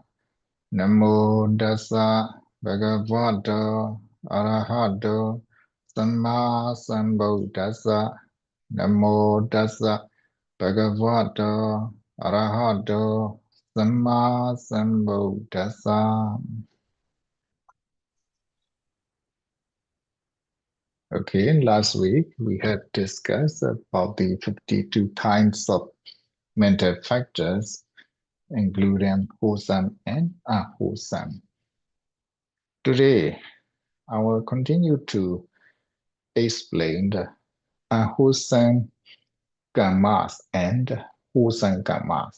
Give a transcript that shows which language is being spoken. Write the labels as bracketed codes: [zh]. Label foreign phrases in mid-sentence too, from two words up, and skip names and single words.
[pi] Namo Tassa Bhagavato Arahato Samma Sambuddhassa. Namo Tassa Bhagavato Arahato Samma Sambuddhassa. [en] Okay, last week we had discussed about the 52 kinds of mental factors, including wholesome and unwholesome. Today, I will continue to explain the unwholesome karmas and wholesome karmas.